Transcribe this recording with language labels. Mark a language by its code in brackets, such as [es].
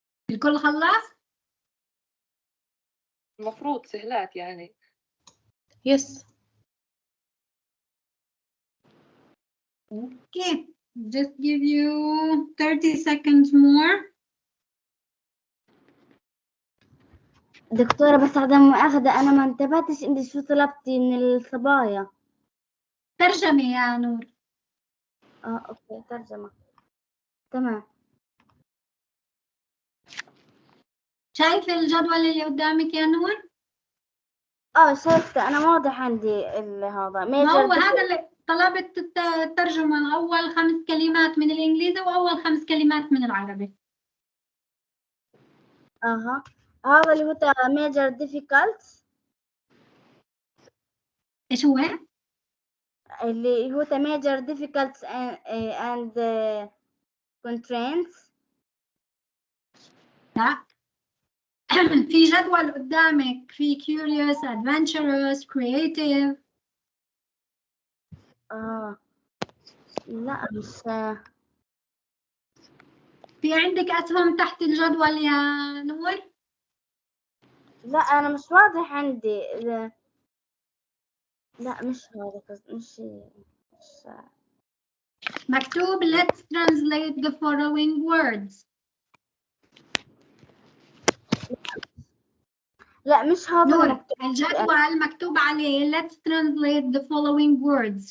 [ar] الكل خلص؟ المفروض سهلات يعني. [en] Yes. Okay. Just give you 30 seconds more. [ar] دكتورة بس عدم مؤاخذة أنا ما انتبهتش أنت شو طلبتي من الصبايا. ترجمي يا نور. اوكي ترجمة. تمام. شايف الجدول اللي قدامك يا نور؟ شايفته انا واضح عندي هذا ما هو [en] major [ar] هذا اللي طلبت الترجمة، أول 5 كلمات من الإنجليزي وأول 5 كلمات من العربي. هذا اللي هو [en] major difficult [ar] إيش هو؟ اللي هو [en] major difficult and constraints. [ar] لا. في جدول قدامك في [en] curious, adventurous, creative. [ar] لا مش في عندك أسهم تحت الجدول يا نور؟ لا انا مش واضح عندي لا مش هذا مش مكتوب [en] let's translate the following words. [ar] لا مش هذا نور، المكتوب. الجدول مكتوب عليه [en] let's translate the following words.